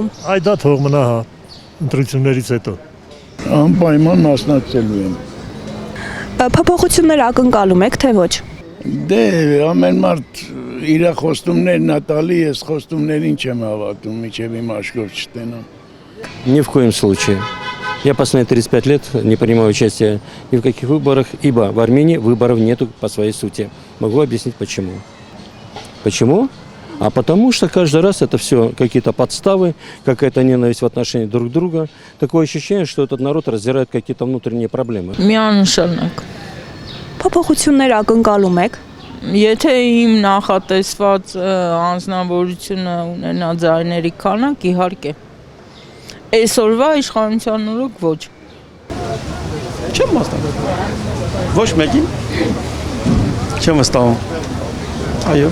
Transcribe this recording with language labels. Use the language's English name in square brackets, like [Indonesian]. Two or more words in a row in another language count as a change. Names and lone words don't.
[Armenian] Այ դա թող մնա հա, ընտրություններից հետո։ Անպայման մասնակցելու եմ։ Փոփոխություններ ակնկալում եք, թե ոչ։ Դե ամեն մարդ իր խոստումներն ա տալի, ես խոստումներին չեմ հավատում, մինչև իմ աշխով չտենամ։ [Russian] Ни в коем случае. Я последние 35 лет не принимаю участие ни в каких выборах, ибо в Армении выборов нету по своей сути. Могу объяснить почему. Почему? А потому что каждый раз это все какие-то подставы, какая-то ненависть в отношении друг друга. Такое ощущение, что этот народ раздирает какие-то внутренние проблемы. [Armenian] Միանշանակ։ Փոփոխություններ ակնկալում եք։ Եթե իմ նախատեսված անձնավորությունը ունենա ձայների քանակ, իհարկե։ Այսօրվա իշխանության օրոք ոչ։ Չեմ մասնակցում։ Ոչ մեկին։ Չեմ վստահում։ Այո։